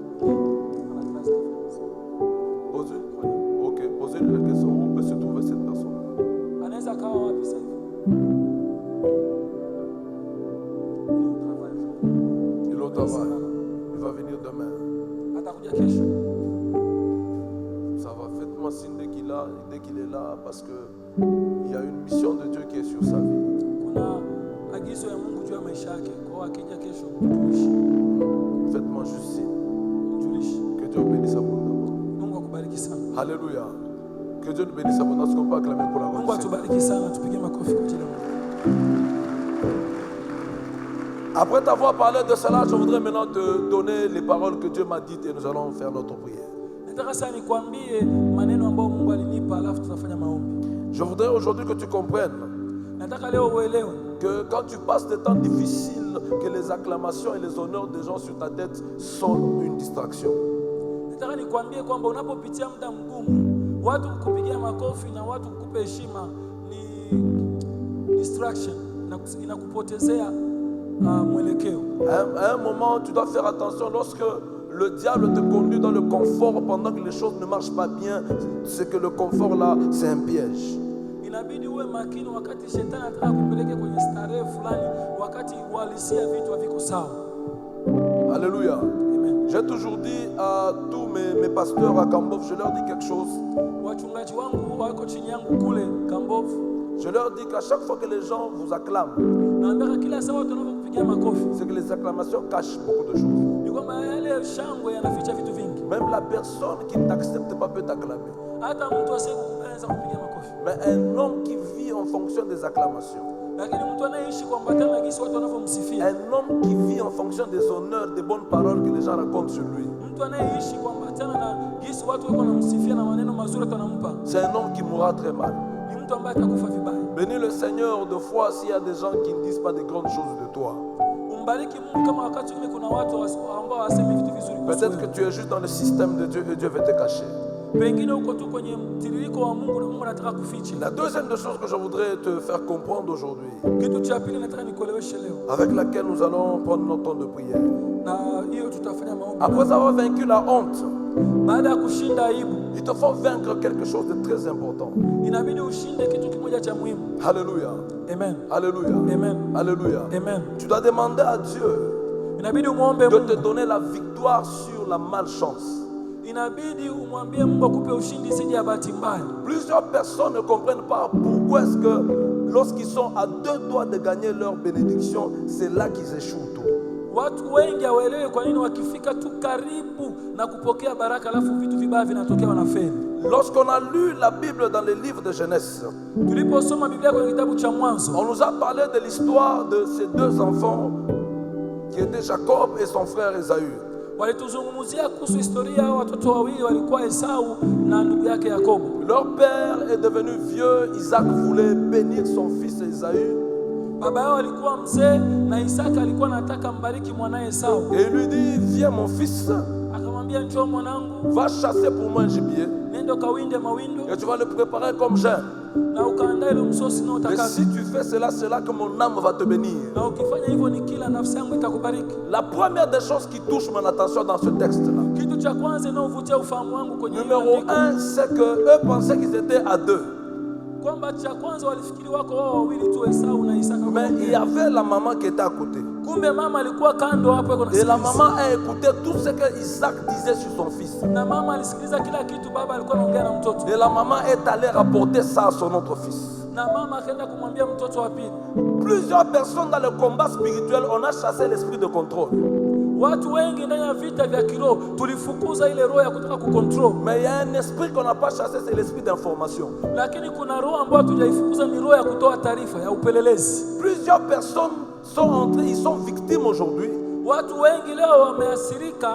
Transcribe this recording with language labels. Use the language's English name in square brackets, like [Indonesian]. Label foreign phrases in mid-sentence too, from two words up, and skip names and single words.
[French] Posez. Ok, posez-lui la question. Où peut se trouver cette personne? [Swahili] Anaweza kawa wapi sasa hivi? [French] Il est au travail. Il va venir demain. [Swahili] Atakuja kesho. [French] Ça va, faites-moi signe dès qu'il est là, parce que il y a une mission de Dieu qui est sur sa vie. [Swahili] Kuna agizo ya Mungu juu ya maisha yake. Kwa hiyo akija kesho mjulishe. [French] Faites-moi juste signe. [Swahili] Mjulishe. [French] Que Dieu bénisse abondamment. [Swahili] Mungu akubariki sana. [French] Alléluia. Que Dieu nous bénisse abondamment. Est-ce qu'on peut acclamer pour la [Swahili] Mungu [French] grâce? [Swahili] atubariki sana, tupige makofi kwa ajili ya Mungu. [French] Après t'avoir parlé de cela, je voudrais maintenant te donner les paroles que Dieu m'a dites et nous allons faire notre prière. [Swahili] Nataka sasa nikwambie maneno ambayo Mungu alinipa alafu tutafanya maombi. [French] Je voudrais aujourd'hui que tu comprennes [Swahili] Nataka leo uelewe [French] que quand tu passes des temps difficiles, que les acclamations et les honneurs des gens sur ta tête sont une distraction. [Swahili] Nataka nikwambie kwamba unapopitia muda mgumu, watu kukupigia makofi na watu kukupa heshima ni distraction na inakupotezea mwelekeo. [French] À un moment, tu dois faire attention lorsque le diable te conduit dans le confort pendant que les choses ne marchent pas bien, c'est que le confort là, c'est un piège. [Swahili] Inabidi uwe makini wakati shetani anataka kupeleke kwenye starehe fulani, wakati uhalisia vitu haviko sawa. [French] Alléluia. Amen. J'ai toujours dit à tous mes pasteurs à Kambov, je leur dis quelque chose. [Swahili] Wachungaji wangu wako chini yangu kule Kambov. [French] Je leur dis qu'à chaque fois que les gens vous acclament, [Swahili] Naambia kila saa watu wanapokupigia makofi, [French] c'est que les acclamations cachent beaucoup de choses. [Swahili] ni kwamba yale shangwe yanaficha vitu vingi. [French] Même la personne qui ne t'accepte pas peut t'acclamer. [Swahili] Hata mtu asiyekupenda kupigia makofi. [French] Mais un homme qui vit en fonction des acclamations, [Swahili] Lakini mtu anayeishi kwa mbatana na gisi watu wanavyomsifia, [French] un homme qui vit en fonction des honneurs, des bonnes paroles que les gens racontent sur lui, [Swahili] mtu anayeishi kwa mbatana na gisi watu wako wanamsifia na maneno mazuri watu wanampa, [French] c'est un homme qui mourra très mal. [Swahili] ni mtu ambaye atakufa vibaya. [French] Bénis le Seigneur de foi s'il y a des gens qui ne disent pas de grandes choses de toi. [Swahili] Umbariki Mungu kama wakati ule kuna watu ambao wasemi vitu vizuri kuhusu [French] Peut-être que [Swahili] wewe. [French] tu es juste dans le système de Dieu et Dieu veut te cacher. [Swahili] Pengine uko tu kwenye mtiririko wa Mungu na Mungu anataka kufiche. [French] La deuxième des choses que je voudrais te faire comprendre aujourd'hui, [Swahili] Kitu cha pili nataka nikueleweshe leo, [French] avec laquelle nous allons prendre notre temps de prière. [Swahili] na hiyo tutafanya maombi. [French] Après avoir vaincu la honte, [Swahili] baada ya kushinda aibu, [French] il te faut vaincre quelque chose de très important. [Swahili] inabidi ushinde kitu kimoja cha muhimu. [French] Alléluia. Amen. Alléluia. Amen. Alléluia. Amen. Tu dois demander à Dieu [Swahili] Inabidi umuombe [French] de te [Swahili] Mungu. [French] donner la victoire sur la malchance. [Swahili] Inabidi umwambie Mungu akupe ushindi dhidi ya bahati mbaya. [French] Plusieurs personnes ne comprennent pas pourquoi est-ce que lorsqu'ils sont à 2 doigts de gagner leur bénédiction, c'est là qu'ils échouent tout. [Swahili] Watu wengi hawaelewi kwa nini wakifika tu karibu na kupokea baraka alafu vitu vibaya vinatokea wanafeli. [French] Lorsqu'on a lu la Bible dans les livres de Genèse, [Swahili] Tuliposoma Biblia kwenye kitabu cha Mwanzo, [French] on nous a parlé de l'histoire de ces 2 enfants qui étaient Jacob et son frère Ésaü. [Swahili] walituzungumzia kuhusu historia ya watoto wawili walikuwa Esau na ndugu yake Yakobo. [French] Leur père est devenu vieux, Isaac voulait bénir son fils Ésaü. [Swahili] Baba yao alikuwa mzee na Isaka alikuwa anataka mbariki mwanae Esau. [French] Et il lui dit, viens mon fils, [Swahili] Akamwambia, njoo mwanangu, [French] va chasser pour moi un gibier [Swahili] nenda kawinde mawindo [French] et tu vas le préparer comme j'aime. [Swahili] na ukaandaa ile msosi na [French] Et [Swahili] utaka. [French] si tu fais cela, c'est là que mon âme va te bénir. [Swahili] Na ukifanya hivyo ni kila nafsi yangu itakubariki. [French] La première des choses qui touche mon attention dans ce texte-là, [Swahili] Kitu cha kwanza inayovutia ufahamu wangu kwenye hili [French] numéro [Swahili] andiko, [French] 1, c'est qu'eux pensaient qu'ils étaient à 2. [Swahili] kwamba cha kwanza walifikiri wako wao wawili tu, Esau na Isaka. [French] Mais il y avait la maman qui était à côté. [Swahili] Kumbe mama alikuwa kando hapo yuko [French] Et la [Swahili] nasikiliza. [French] maman a écouté tout ce que Isaac disait sur son fils. [Swahili] Na mama alisikiliza kila kitu baba alikuwa anaongea na mtoto. [French] Et la maman est allée rapporter ça à son autre fils. [Swahili] Na mama akaenda kumwambia mtoto wa pili. [French] Plusieurs personnes dans le combat spirituel, on a chassé l'esprit de contrôle. [Swahili] Watu wengi ndani ya vita vya kiroho tulifukuza ile roho ya kutaka kucontrol. [French] Mais il y a un esprit qu'on n'a pas chassé, c'est l'esprit d'information. [Swahili] Lakini kuna roho ambayo hatujaifukuza, ni roho ya kutoa taarifa, ya upelelezi. [French] Plusieurs personnes sont entrées, ils sont victimes aujourd'hui [Swahili] Watu wengi leo wameathirika